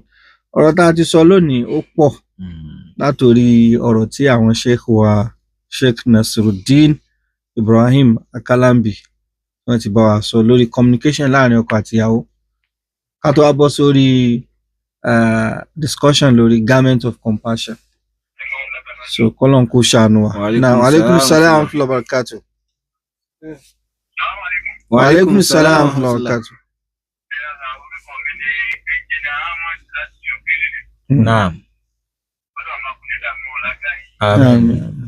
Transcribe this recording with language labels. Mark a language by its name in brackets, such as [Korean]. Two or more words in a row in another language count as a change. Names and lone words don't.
[Yoruba] Ọ̀rọ̀ tá a ti sọ lónìí ó pọ̀ látòrí ọ̀rọ̀ tí àwọn sheikh wa Sheikh Nasiruddin Ibrahim Akalambi wọ́n ti bá wa sọ lórí communication láàrin ọkọ àti ìyàwó. Ká tó wá bọ́ sórí discussion lórí [English] garment of compassion. [Yoruba] So kọ́lọ́n kó ṣàánú wa. [Arabic] وعليكم السلام ورحمة الله وبركاته. وعليكم السلام ورحمة الله وبركاته. Naam. [Yoruba] Àmín.